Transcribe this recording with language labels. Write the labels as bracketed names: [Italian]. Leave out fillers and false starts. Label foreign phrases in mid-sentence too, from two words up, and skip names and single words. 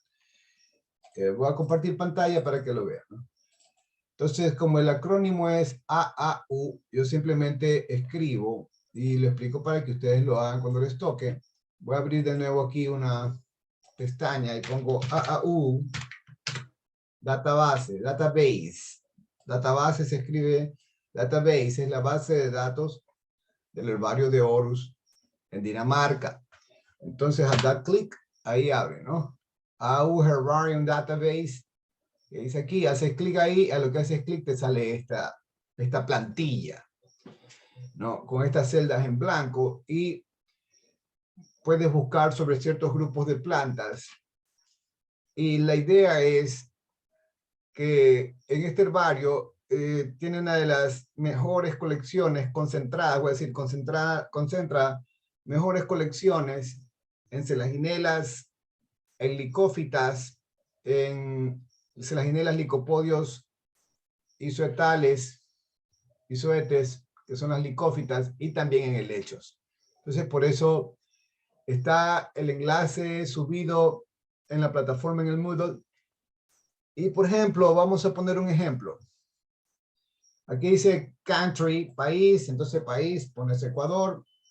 [Spanish] Voy a compartir pantalla para que lo vean, ¿no? Entonces, como el acrónimo es AAU, yo simplemente escribo y lo explico para que ustedes lo hagan cuando les toque. Voy a abrir de nuevo aquí una pestaña y pongo AAU, database. Database se escribe, database es la base de datos del herbario de Aarhus en Dinamarca. Entonces, al dar clic, ahí abre, ¿no? AAU Herbarium Database. Que dice aquí, haces clic ahí, a lo que haces clic te sale esta plantilla, ¿no? Con estas celdas en blanco y puedes buscar sobre ciertos grupos de plantas. Y la idea es que en este herbario tiene una de las mejores colecciones concentradas, voy a decir concentra mejores colecciones en selaginelas, en licófitas, en selaginelas, licopodios, isoetes, que son las licófitas, y también en helechos. Entonces, por eso está el enlace subido en la plataforma en el Moodle. Y, por ejemplo, vamos a poner un ejemplo. Aquí dice country, país, entonces país, pones Ecuador.